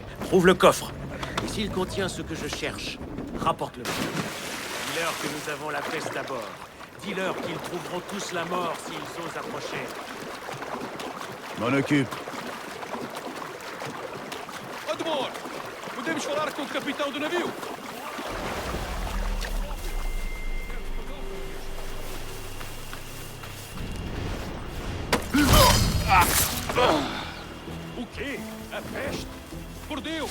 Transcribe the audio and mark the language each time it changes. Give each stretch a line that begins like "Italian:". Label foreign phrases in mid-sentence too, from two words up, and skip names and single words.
French: Trouve le coffre. Et s'il contient ce que je cherche, rapporte-le. Dis-leur que nous avons la peste à bord. Dis-leur qu'ils trouveront tous la mort s'ils osent approcher. M'en occupe.
Portuguese: Admor, podemos falar com o capitão do navio? O quê? A peste? Por Deus!